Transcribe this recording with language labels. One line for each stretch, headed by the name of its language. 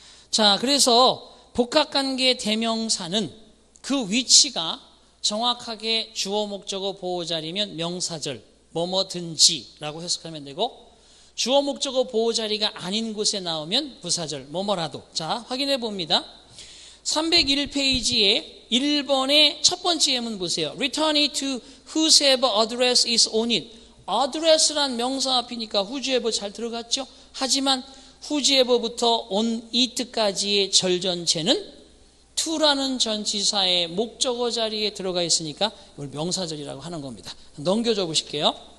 Korean: 자, 그래서 복합관계 대명사는 그 위치가 정확하게 주어 목적어 보호자리면 명사절 뭐뭐든지라고 해석하면 되고, 주어 목적어 보호자리가 아닌 곳에 나오면 부사절 뭐뭐라도. 자, 확인해 봅니다. 301페이지에 1번의 첫 번째 예문 보세요.
English: Return it to whosever address is on it.
Korean: address란 명사 앞이니까 whoever 잘 들어갔죠? 하지만 whoever부터 on it까지의 절 전체는 to라는 전치사의 목적어 자리에 들어가 있으니까 이걸 명사절이라고 하는 겁니다. 넘겨줘 보실게요.